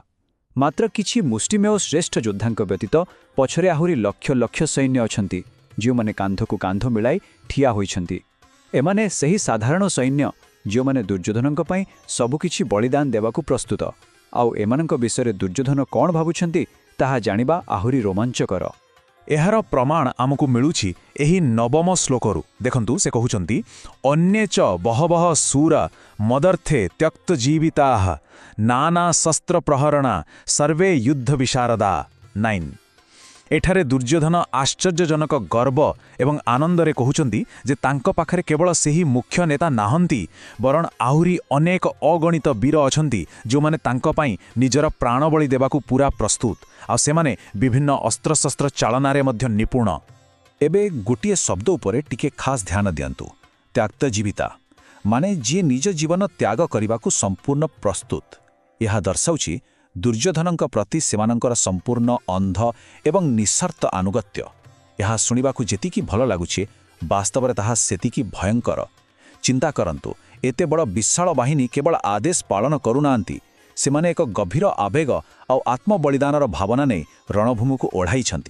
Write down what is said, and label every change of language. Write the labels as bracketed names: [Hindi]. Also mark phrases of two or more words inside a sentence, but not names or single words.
[Odia] ମାତ୍ର କିଛି ମୁଷ୍ଟିମେୟ ଶ୍ରେଷ୍ଠ ଯୋଦ୍ଧାଙ୍କ ବ୍ୟତୀତ ପଛରେ ଆହୁରି ଲକ୍ଷ ଲକ୍ଷ ସୈନ୍ୟ ଅଛନ୍ତି, ଯୋ ମାନେ କାନ୍ଧକୁ କାନ୍ଧ ମିଳାଇ ଠିଆ ହୋଇଛନ୍ତି। ଏମାନେ ସେହି ସାଧାରଣ ସୈନ୍ୟ ଯୋ ମାନେ ଦୁର୍ଯ୍ୟୋଧନଙ୍କ ପାଇଁ ସବୁକିଛି ବଳିଦାନ ଦେବାକୁ ପ୍ରସ୍ତୁତ। ଆଉ ଏମାନଙ୍କ ବିଷୟ ଦୁର୍ଯ୍ୟୋଧନ କଣ ଭାବୁଛନ୍ତି ତାହା ଜାଣିବା ଆହୁରି ରୋମାଞ୍ଚକର। ଏହାର ପ୍ରମାଣ ଆମକୁ ମିଳୁଛି ଏହି ନବମ ଶ୍ଳୋକରୁ। ଦେଖନ୍ତୁ ସେ କହୁଛନ୍ତି, [Sanskrit] अन्ये च बहवः सूरा मदर्थे त्यक्त जीविताः नाना शस्त्र प्रहरणा सर्वे युद्ध विशारदा। [Odia] 9। ଏଠାରେ ଦୁର୍ଯ୍ୟୋଧନ ଆଶ୍ଚର୍ଯ୍ୟଜନକ ଗର୍ବ ଏବଂ ଆନନ୍ଦରେ କହୁଛନ୍ତି ଯେ ତାଙ୍କ ପାଖରେ କେବଳ ସେହି ମୁଖ୍ୟ ନେତା ନାହାନ୍ତି, ବରଂ ଆହୁରି ଅନେକ ଅଗଣିତ ବୀର ଅଛନ୍ତି, ଯୋ ମାନେ ତାଙ୍କ ପାଇଁ ନିଜର ପ୍ରାଣବଳି ଦେବାକୁ ପୂରା ପ୍ରସ୍ତୁତ। ଆଉ ସେମାନେ ବିଭିନ୍ନ ଅସ୍ତ୍ରଶସ୍ତ୍ର ଚାଳନାରେ ମଧ୍ୟ ନିପୁଣ। ଏବେ ଗୋଟିଏ ଶବ୍ଦ ଉପରେ ଟିକେ ଖାସ ଧ୍ୟାନ ଦିଅନ୍ତୁ, त्याक्तजीविता। ମାନେ ଯିଏ ନିଜ ଜୀବନ ତ୍ୟାଗ କରିବାକୁ ସମ୍ପୂର୍ଣ୍ଣ ପ୍ରସ୍ତୁତ। ଏହା ଦର୍ଶାଉଛି ଦୁର୍ଯ୍ୟୋଧନଙ୍କ ପ୍ରତି ସେମାନଙ୍କର ସମ୍ପୂର୍ଣ୍ଣ ଅନ୍ଧ ଏବଂ ନିଃସ୍ୱାର୍ଥ ଆନୁଗତ୍ୟ। ଏହା ଶୁଣିବାକୁ ଯେତିକି ଭଲ ଲାଗୁଛି, ବାସ୍ତବରେ ତାହା ସେତିକି ଭୟଙ୍କର। ଚିନ୍ତା କରନ୍ତୁ, ଏତେ ବଡ଼ ବିଶାଳ ବାହିନୀ କେବଳ ଆଦେଶ ପାଳନ କରୁନାହାନ୍ତି, ସେମାନେ ଏକ ଗଭୀର ଆବେଗ ଆଉ ଆତ୍ମବଳିଦାନର ଭାବନା ନେଇ ରଣଭୂମିକୁ ଓଢ଼ାଇଛନ୍ତି।